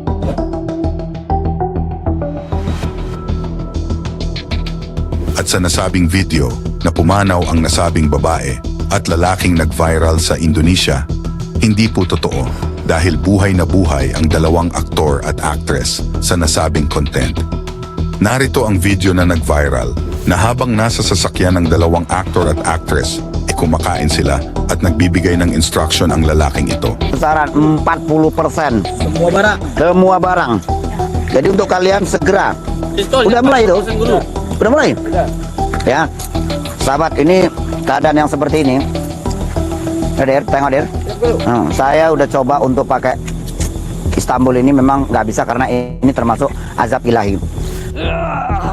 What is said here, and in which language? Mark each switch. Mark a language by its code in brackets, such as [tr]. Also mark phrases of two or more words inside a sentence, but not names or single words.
[tl] At sa nasabing video na pumanaw ang nasabing babae at lalaking nag-viral sa Indonesia, hindi po totoo dahil buhay na buhay ang dalawang aktor at actress sa nasabing content. Narito ang video na nag-viral na habang nasa sasakyan ng dalawang aktor at actress, kumakain sila at nagbibigay ng instruction ang lalaking ito. [id] Besaran 40%. Semua barang. Semua barang. Jadi untuk kalian segera. Udah mulai itu? Udah mulai? Ya. Sahabat, ini keadaan yang seperti ini. Der, tengok Der. Saya udah coba untuk pakai Istanbul ini memang nggak bisa karena ini termasuk azab ilahi.